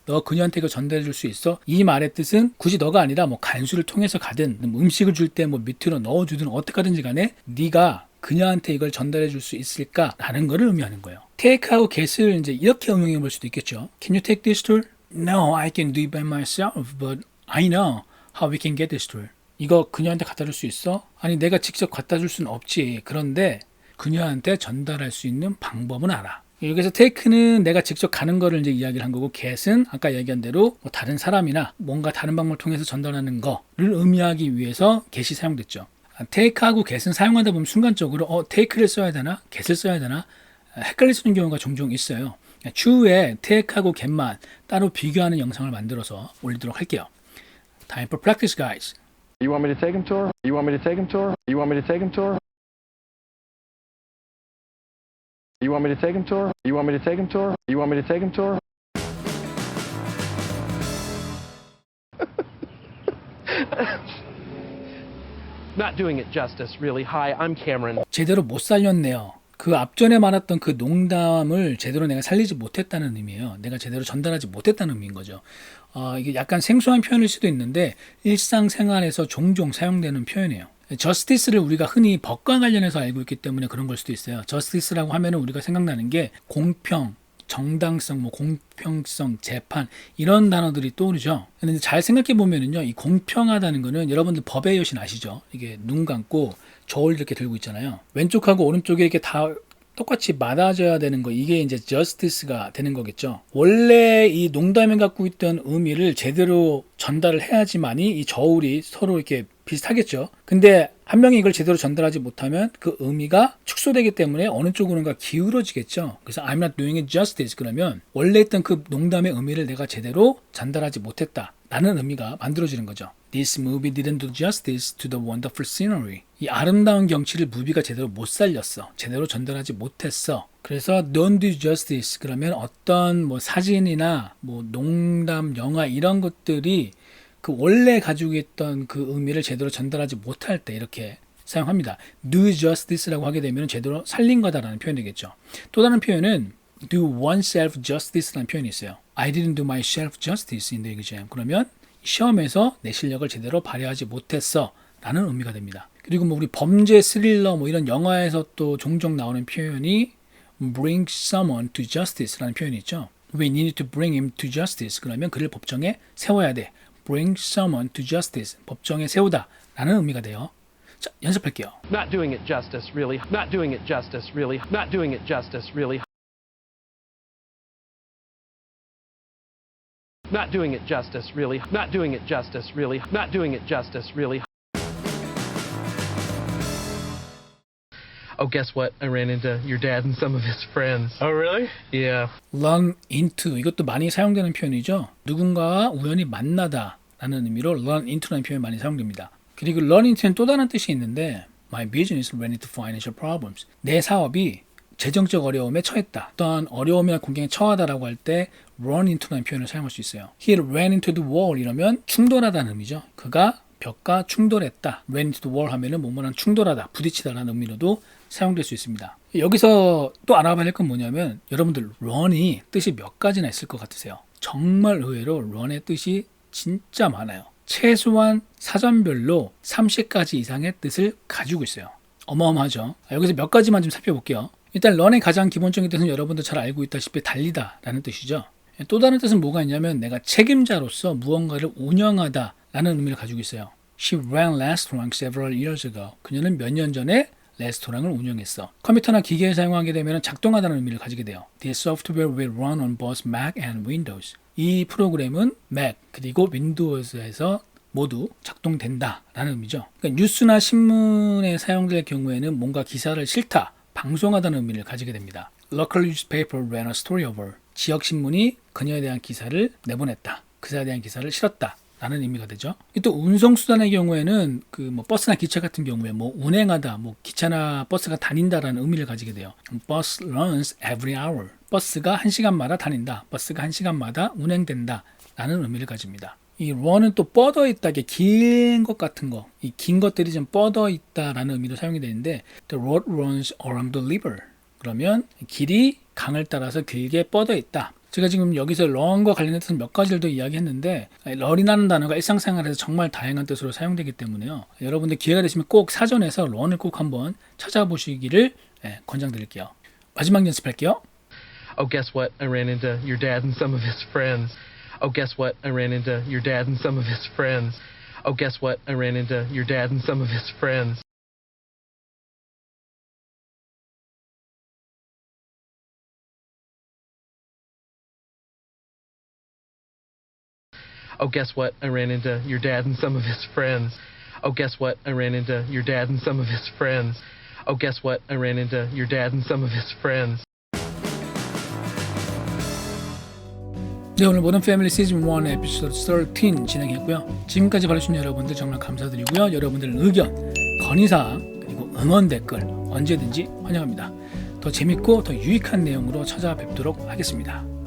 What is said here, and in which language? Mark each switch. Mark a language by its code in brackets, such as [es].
[ko] 너 그녀한테 이거 전달해 줄 수 있어? 이 말의 뜻은 굳이 너가 아니라 뭐 간수를 통해서 가든 음식을 줄 때 뭐 밑으로 넣어주든 어떻게 하든지 간에 네가 그녀한테 이걸 전달해 줄 수 있을까라는 것을 의미하는 거예요. take하고 get을 이제 이렇게 응용해 볼 수도 있겠죠. [en] Can you take this tour? No, I can do it by myself, but I know how we can get this tour. [ko] 이거 그녀한테 갖다 줄 수 있어? 아니, 내가 직접 갖다 줄 수는 없지. 그런데 그녀한테 전달할 수 있는 방법은 알아. 여기서 take는 내가 직접 가는 거를 이제 이야기를 한 거고 get은 아까 얘기한 대로 뭐 다른 사람이나 뭔가 다른 방법을 통해서 전달하는 거를 의미하기 위해서 get이 사용됐죠. take하고 get은 사용하다 보면 순간적으로 take를 써야 되나? get을 써야 되나? 헷갈릴 수 있는 경우가 종종 있어요. 추후에 take하고 get만 따로 비교하는 영상을 만들어서 올리도록 할게요. [en] Time for practice, guys. You want me to take him tour? You want me to take him tour? You want me to take him tour? You want me to take him tour? You want me to take him tour? You want me to take him tour? Not doing it justice, really. Hi, I'm Cameron. [ko] 제대로 못 살렸네요. 그 앞전에 말했던 그 농담을 제대로 내가 살리지 못했다는 의미예요. 내가 제대로 전달하지 못했다는 의미인 거죠. 이게 약간 생소한 표현일 수도 있는데 일상생활에서 종종 사용되는 표현이에요. 저스티스를 우리가 흔히 법과 관련해서 알고 있기 때문에 그런 걸 수도 있어요. 저스티스라고 하면은 우리가 생각나는 게 공평, 정당성, 뭐 공평성, 재판 이런 단어들이 떠오르죠. 근데 잘 생각해 보면은요, 이 공평하다는 거는 여러분들 법의 여신 아시죠? 이게 눈 감고 저울 이렇게 들고 있잖아요. 왼쪽하고 오른쪽에 이렇게 다 똑같이 맞아줘야 되는 거, 이게 이제 justice가 되는 거겠죠. 원래 이 농담에 갖고 있던 의미를 제대로 전달을 해야지만이 이 저울이 서로 이렇게 비슷하겠죠. 근데 한 명이 이걸 제대로 전달하지 못하면 그 의미가 축소되기 때문에 어느 쪽으로인가 기울어지겠죠. 그래서 [en] I'm not doing it justice [ko] 그러면 원래 있던 그 농담의 의미를 내가 제대로 전달하지 못했다 라는 의미가 만들어지는 거죠. [en] This movie didn't do justice to the wonderful scenery. [ko] 이 아름다운 경치를 무비가 제대로 못 살렸어. 제대로 전달하지 못했어. 그래서 don't do justice 그러면 어떤 뭐 사진이나 뭐 농담, 영화 이런 것들이 그 원래 가지고 있던 그 의미를 제대로 전달하지 못할 때 이렇게 사용합니다. do justice라고 하게 되면 제대로 살린 거다라는 표현이 되겠죠. 또 다른 표현은 do oneself justice라는 표현이 있어요. [en] I didn't do myself justice in the exam. [ko] 그러면 시험에서 내 실력을 제대로 발휘하지 못했어 라는 의미가 됩니다. 그리고 뭐 우리 범죄 스릴러 뭐 이런 영화에서 또 종종 나오는 표현이 bring someone to justice라는 표현이 있죠. [en] We need to bring him to justice. [ko] 그러면 그를 법정에 세워야 돼. [en] bring someone to justice. [ko] 법정에 세우다 라는 의미가 돼요. 자, 연습할게요. [en] Not doing it justice, really. Not doing it justice, really. Not doing it justice, really. Not doing it justice, really. Not doing it justice, really. Not doing it justice, really. Oh, guess what? I ran into your dad and some of his friends. Oh, really? Yeah. [ko] run into 이것도 많이 사용되는 표현이죠. 누군가와 우연히 만나다 라는 의미로 run into라는 표현이 많이 사용됩니다. 그리고 run into는 또 다른 뜻이 있는데 [en] My business ran into financial problems. [ko] 내 사업이 재정적 어려움에 처했다. 어떤 어려움이나 공경에 처하다라고 할 때 run into라는 표현을 사용할 수 있어요. [en] He ran into the wall [ko] 이러면 충돌하다는 의미죠. 그가 벽과 충돌했다. ran into the wall 하면은 뭐뭐랑 충돌하다, 부딪히다라는 의미로도 사용될 수 있습니다. 여기서 또 알아봐야 할 건 뭐냐면 여러분들 run이 뜻이 몇 가지나 있을 것 같으세요? 정말 의외로 run의 뜻이 진짜 많아요. 최소한 사전별로 30가지 이상의 뜻을 가지고 있어요. 어마어마하죠. 여기서 몇 가지만 좀 살펴볼게요. 일단 런의 가장 기본적인 뜻은 여러분도 잘 알고 있다시피 달리다라는 뜻이죠. 또 다른 뜻은 뭐가 있냐면 내가 책임자로서 무언가를 운영하다라는 의미를 가지고 있어요. [en] She ran restaurant several years ago. [ko] 그녀는 몇 년 전에 레스토랑을 운영했어. 컴퓨터나 기계를 사용하게 되면 작동하다는 의미를 가지게 돼요. [en] This software will run on both Mac and Windows. [ko] 이 프로그램은 Mac 그리고 윈도우즈에서 모두 작동된다라는 의미죠. 그러니까 뉴스나 신문에 사용될 경우에는 뭔가 기사를 실타, 방송하다는 의미를 가지게 됩니다. [en] Local newspaper ran a story of her. [ko] 지역 신문이 그녀에 대한 기사를 내보냈다. 그녀에 대한 기사를 실었다. 라는 의미가 되죠. 또 운송수단의 경우에는 그 뭐 버스나 기차 같은 경우에 뭐 운행하다, 뭐 기차나 버스가 다닌다라는 의미를 가지게 돼요. [en] Bus runs every hour. [ko] 버스가 1시간마다 다닌다. 버스가 1시간마다 운행된다. 라는 의미를 가집니다. 이 run은 또 뻗어 있다, 긴 것 같은 거, 이 긴 것들이 좀 뻗어 있다라는 의미로 사용이 되는데, [en] the road runs around the river. [ko] 그러면 길이 강을 따라서 길게 뻗어 있다. 제가 지금 여기서 run과 관련해서 몇 가지를 더 이야기했는데, run이라는 단어가 일상생활에서 정말 다양한 뜻으로 사용되기 때문에요. 여러분들 기회가 되시면 꼭 사전에서 run을 꼭 한번 찾아보시기를 권장드릴게요. 마지막 연습할게요. [en] Oh, guess what? I ran into your dad and some of his friends. Oh, guess what? I ran into your dad and some of his friends. Oh, guess what? I ran into your dad and some of his friends. Oh, guess what? I ran into your dad and some of his friends. Oh, guess what? I ran into your dad and some of his friends. Oh, guess what? I ran into your dad and some of his friends. [ko] 네, 오늘 모던 패밀리 시즌 1 에피소드 13 진행했고요. 지금까지 봐주신 여러분들 정말 감사드리고요. 여러분들 의견, 건의사항, 그리고 응원 댓글 언제든지 환영합니다. 더 재밌고 더 유익한 내용으로 찾아뵙도록 하겠습니다.